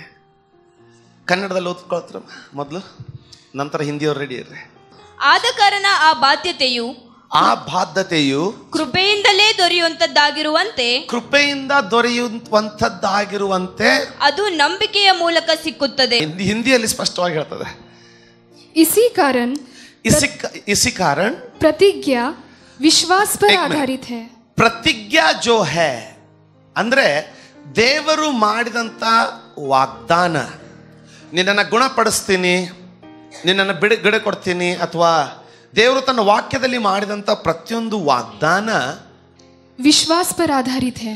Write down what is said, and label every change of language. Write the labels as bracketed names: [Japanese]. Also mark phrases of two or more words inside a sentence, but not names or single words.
[Kannada] ಕನ್ನಡದಲ್ಲಿ ಓದ್ಕೊಳ್ತಾರೆ ಮೊದಲು, ನಂತರ ಹಿಂದಿಯವ್ರು ರೆಡಿ ಇರ್ರಿ. ಆದ ಕಾರಣ ಆ ಬಾಧ್ಯತೆಯು ಕೃಪೆಯಿಂದಲೇ ದೊರೆಯುವಂತದ್ದಾಗಿರುವಂತೆ ಅದು ನಂಬಿಕೆಯ ಮೂಲಕ ಸಿಕ್ಕುತ್ತದೆ. ಹಿಂದಿಯಲ್ಲಿ ಸ್ಪಷ್ಟವಾಗಿ ಹೇಳ್ತದೆ. [Hindi] इसी कारण प्रतिज्ञा विश्वास पर आधारित है. प्रतिज्ञा जो है [Kannada] ಅಂದ್ರೆ ದೇವರು ಮಾಡಿದಂತ ವಾಗ್ದಾನ. ನಿನ್ನನ್ನು ಗುಣಪಡಿಸ್ತೀನಿ, ನಿನ್ನನ್ನು ಬಿಡುಗಡೆ ಕೊಡ್ತೀನಿ, ಅಥವಾ ದೇವರು ತನ್ನ ವಾಕ್ಯದಲ್ಲಿ ಮಾಡಿದಂಥ ಪ್ರತಿಯೊಂದು ವಾಗ್ದಾನ [Hindi] विश्वास पर आधारित है.